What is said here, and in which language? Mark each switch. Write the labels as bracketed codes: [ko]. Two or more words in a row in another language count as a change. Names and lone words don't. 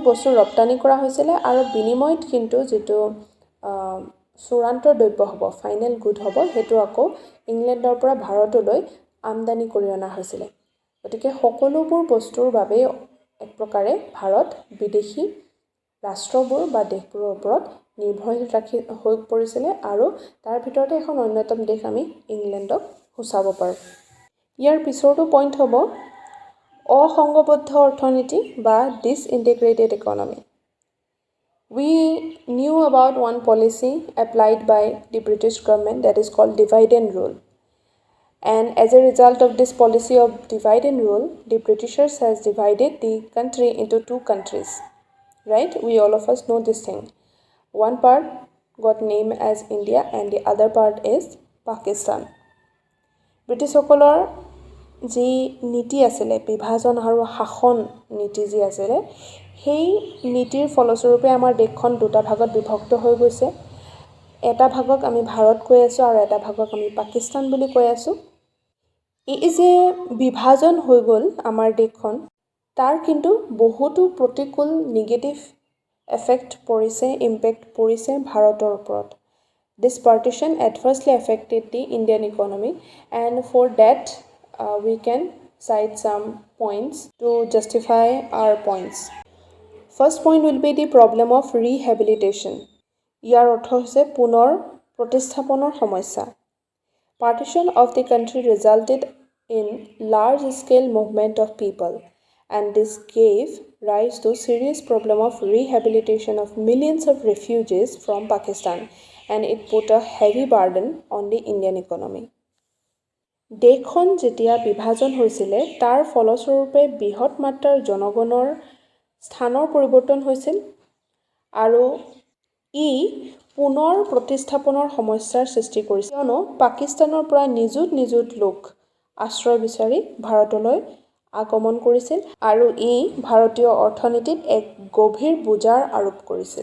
[as] বস্তু ৰপ্তানি কৰা হৈছিলে আৰু বিনিময়ত কিন্তু যিটো চূড়ান্ত দ্ৰব্য হ'ব [en] final good [as] হ'ব সেইটো আকৌ ইংলেণ্ডৰ পৰা ভাৰতলৈ আমদানি কৰি অনা হৈছিলে গতিকে সকলোবোৰ বস্তুৰ বাবে এক প্ৰকাৰে ভাৰত বিদেশী ৰাষ্ট্ৰবোৰ বা দেশবোৰৰ ওপৰত নিৰ্ভৰশীল হৈ পৰিছিলে আৰু তাৰ ভিতৰতে এখন অন্যতম দেশ আমি ইংলেণ্ডক সূচাব পাৰোঁ। ইয়াৰ পিছৰটো পইণ্ট হ'ব অসংঘবদ্ধ অৰ্থনীতি বা [en] disintegrated economy. We knew about one policy applied by the British government that is called divide and rule. And as a result of this policy of divide and rule, the Britishers has divided the country into two countries. Right? We all of us know this thing. One part got named as India and the other part is Pakistan. [as] ব্ৰিটিছসকলৰ যি নীতি আছিলে, বিভাজন আৰু শাসন নীতি যি আছিলে, সেই নীতিৰ ফলস্বৰূপে আমাৰ দেশখন দুটা ভাগত বিভক্ত হৈ গৈছে। এটা ভাগক আমি ভাৰত কৈ আছোঁ আৰু এটা ভাগক আমি পাকিস্তান বুলি কৈ আছোঁ। এই যে বিভাজন হৈ গ'ল আমাৰ দেশখন, তাৰ কিন্তু বহুতো প্ৰতিকূল [en] negative effect [as] পৰিছে, ইম্পেক্ট পৰিছে ভাৰতৰ ওপৰত। [en] This partition adversely affected the Indian economy, and for that we can cite some points to justify our points. First point will be the problem of rehabilitation. [as] ইয়াৰ অৰ্থ হৈছে পুনৰ প্ৰতিস্থাপনৰ সমস্যা। [en] Partition of the country resulted in large-scale movement of people, and this gave rise to serious problem of rehabilitation of millions of refugees from Pakistan, and it put a heavy burden on the Indian economy. [as] দেশখন যেতিয়া বিভাজন হৈছিলে, তাৰ ফলস্বৰূপে বৃহৎ মাত্ৰাৰ জনগণৰ স্থানৰ পৰিৱৰ্তন হৈছিল আৰু ই পুনৰ প্ৰতিস্থাপনৰ সমস্যাৰ সৃষ্টি কৰিছিল, কিয়নো পাকিস্তানৰ পৰা নিযুত লোক আশ্ৰয় বিচাৰি ভাৰতলৈ আগমন কৰিছিল আৰু ই ভাৰতীয় অৰ্থনীতিত এক গভীৰ বোজাৰ আৰোপ কৰিছিল।